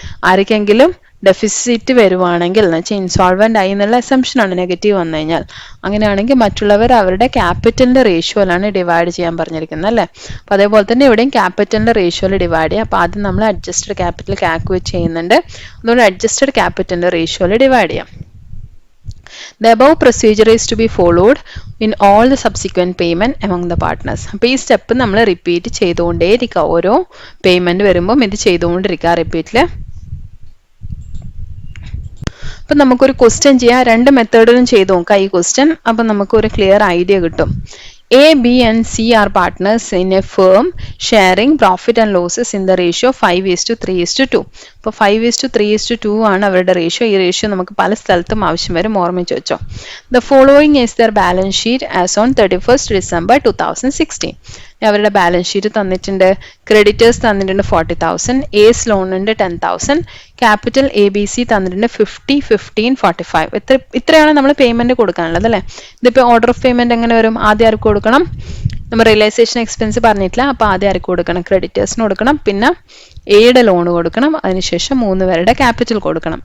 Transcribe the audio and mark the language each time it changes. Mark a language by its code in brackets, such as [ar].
[ml] ആർക്കെങ്കിലും ഡെഫിസിറ്റ് വരുവാണെങ്കിൽ എന്ന് വെച്ചാൽ ഇൻസോൾവെന്റ് ആയി എന്നുള്ള അസംഷൻ ആണ് നെഗറ്റീവ് വന്നു കഴിഞ്ഞാൽ. അങ്ങനെയാണെങ്കിൽ മറ്റുള്ളവർ അവരുടെ ക്യാപിറ്റലിന്റെ റേഷ്യോയിലാണ് ഡിവൈഡ് ചെയ്യാൻ പറഞ്ഞിരിക്കുന്നത് അല്ലേ. അപ്പൊ അതേപോലെ തന്നെ ഇവിടെയും ക്യാപിറ്റലിന്റെ റേഷ്യോയിൽ ഡിവൈഡ് ചെയ്യാം. അപ്പൊ ആദ്യം നമ്മൾ അഡ്ജസ്റ്റഡ് ക്യാപിറ്റൽ കാൽക്കുലേറ്റ് ചെയ്യുന്നുണ്ട്. അതുകൊണ്ട് അഡ്ജസ്റ്റഡ് ക്യാപിറ്റലിന്റെ റേഷ്യോയിൽ ഡിവൈഡ് ചെയ്യാം. [en] The above procedure is to be followed in all the subsequent payment among the partners. [ml] അപ്പോൾ ഈ സ്റ്റെപ്പ് നമ്മൾ റിപ്പീറ്റ് ചെയ്തുകൊണ്ടേയിരിക്കുക. ഓരോ പേയ്മെന്റ് വരുമ്പോൾ ഇത് ചെയ്തുകൊണ്ടിരിക്കുക റിപ്പീറ്റില്. അപ്പം നമുക്കൊരു ക്വസ്റ്റ്യൻ ചെയ്യാം. 2 മെത്തേഡിലും ചെയ്തു നോക്കാം ഈ ക്വസ്റ്റ്യൻ. അപ്പം നമുക്കൊരു ക്ലിയർ ഐഡിയ കിട്ടും. [en] A, B and C are partners in a firm sharing profit and losses in the ratio 5:3:2. [ml] അപ്പോൾ 5:3:2 ആണ് അവരുടെ റേഷ്യോ. ഈ റേഷ്യോ നമുക്ക് പല സ്ഥലത്തും ആവശ്യം വരും, ഓർമ്മിച്ച് വെച്ചോ. [en] The following is their balance sheet as on 31st December 2016. [ml] അവരുടെ ബാലൻസ് ഷീറ്റ് തന്നിട്ടുണ്ട്. ക്രെഡിറ്റേഴ്സ് തന്നിട്ടുണ്ട് 40,000, എസ് ലോൺ ഉണ്ട് 10,000, ക്യാപിറ്റൽ ABC തന്നിട്ടുണ്ട് 50, 15, 45. ഇത്രയാണ് നമ്മൾ പേയ്മെന്റ് കൊടുക്കാനുള്ളത് അല്ലേ. ഇതിപ്പോൾ ഓർഡർ ഓഫ് പേയ്മെന്റ് എങ്ങനെ വരും? ആദ്യം ആർക്ക് കൊടുക്കണം? നമ്മൾ റിയലൈസേഷൻ എക്സ്പെൻസ് പറഞ്ഞിട്ടില്ല. അപ്പോൾ ആദ്യം ആർക്ക് കൊടുക്കണം? ക്രെഡിറ്റേഴ്സിന് കൊടുക്കണം, പിന്നെ എയുടെ ലോൺ കൊടുക്കണം, അതിനുശേഷം 3 പേരുടെ ക്യാപിറ്റൽ കൊടുക്കണം.